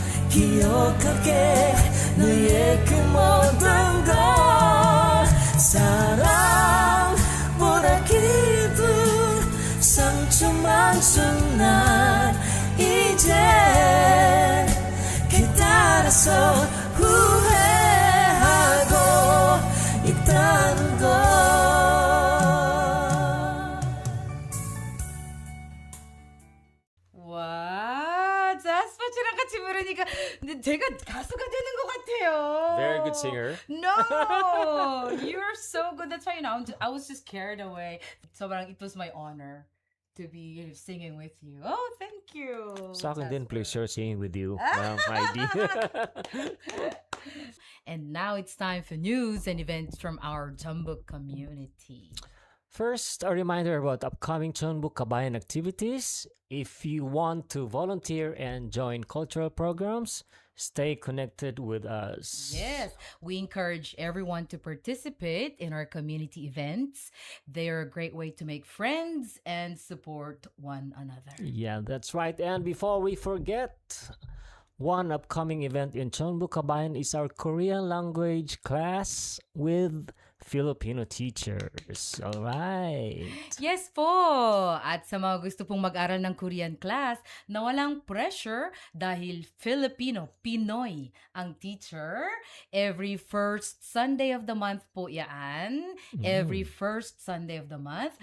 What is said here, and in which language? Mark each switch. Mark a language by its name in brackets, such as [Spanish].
[Korean] 기억할게 너의 그 모든 걸 사랑보다 깊은 상처만 준 난 이제 깨달아서 후회하고 있다는 걸. 와, 자스파츠랑 같이 부르니까 근데 제가 가수가 되는 것 같아요. [English] Very good singer. No, you're so good. That's why I was just carried away. [Filipino] Sobrang [English] it was my honor to be singing with you. Oh, thank you. [Filipino] Sa akin din, Jasper. [English] pleasure singing with you, Heidi. And now it's time for news and events from our Jeonbuk community. First, a reminder about upcoming Jeonbuk Kabayan activities. If you want to volunteer and join cultural programs, stay connected with us. Yes, we encourage everyone to participate in our community events. They are a great way to make friends and support one another. Yeah, that's right. And before we forget, one upcoming event in Jeonbuk Kabayan is our Korean language class with Filipino teachers. All right. Yes po! [Filipino] At sa mga gusto pong mag-aral ng Korean class na walang pressure dahil Filipino, Pinoy ang teacher, [English] every first Sunday of the month [Filipino] po yan. [English] Every first Sunday of the month.